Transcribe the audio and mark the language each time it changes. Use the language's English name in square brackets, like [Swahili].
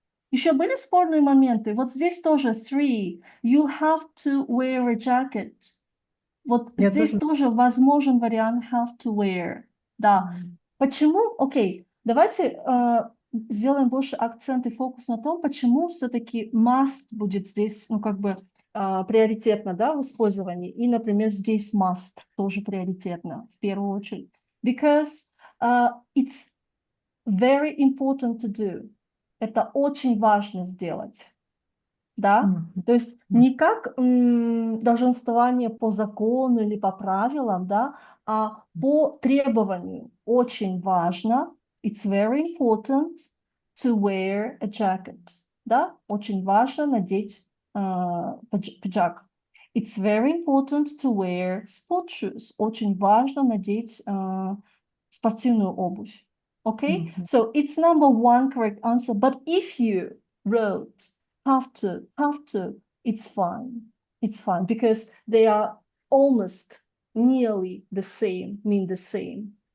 [Russian] Еще были спорные моменты? Вот здесь тоже three. [English] You have to wear a jacket. [Russian] Вот здесь тоже возможен вариант have to wear. Да. Почему? Окей. Давайте сделаем больше акцент и фокус на том, почему все-таки must будет здесь, ну, как бы приоритетно, да, в использовании. И, например, здесь must тоже приоритетно, в первую очередь. [English] Because it's very important to do. [Russian] Это очень важно сделать. Да? То есть не как долженствование по закону или по правилам, да, а по требованию. Очень важно. [English] It's very important to wear a jacket. [Russian] Да? Очень важно надеть пиджак. [English] It's very important to wear sport shoes. [Russian] Очень важно надеть спортивную обувь. [English] Okay? So it's number one correct answer. But if you wrote have to, it's fine. It's fine because they are almost nearly the same, mean the same.